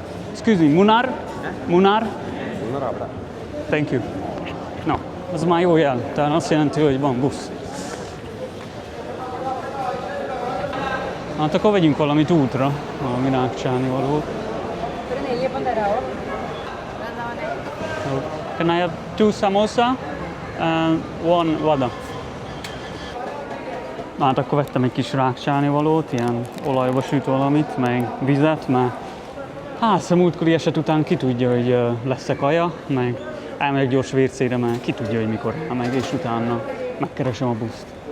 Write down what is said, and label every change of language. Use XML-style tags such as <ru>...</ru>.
<en>Excuse me, Munar? Munar? Thank you.</en> <hu>No, az már jó jel, tehát azt jelenti, hogy van busz. Hát akkor vegyünk valamit útra, valami rákcsálni valót.</hu> <en>Can I have 2 samosa and 1 vada?</en> <hu>Hát akkor vettem egy kis rákcsálni valót, ilyen olajba süt valamit, meg vizet, mert hát a múltkori eset után ki tudja, hogy lesz-e kaja, meg elmegyek gyors vércére, mert ki tudja, hogy mikor elmegy, és utána megkeresem a buszt.</hu>